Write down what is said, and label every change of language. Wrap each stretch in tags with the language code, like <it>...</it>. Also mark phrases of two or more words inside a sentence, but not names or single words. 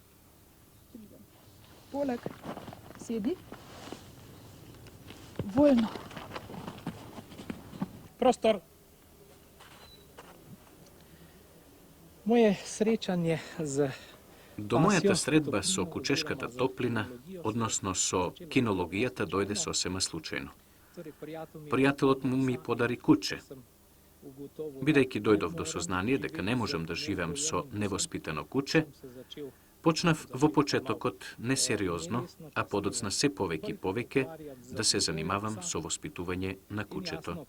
<mk>Полек,</mk> <sl>sedi. Voljno. Prostor. Moje srečanje z</sl> <mk>До мојата средба со кучешката топлина, односно со кинологијата, дојде сосема случајно. Пријателот му ми подари куче. Бидејќи дојдов до сознание дека не можам да живеам со невоспитано куче, почнав во почетокот несериозно, а подоцна се повеќе и повеќе да се занимавам со воспитување на кучето.</mk>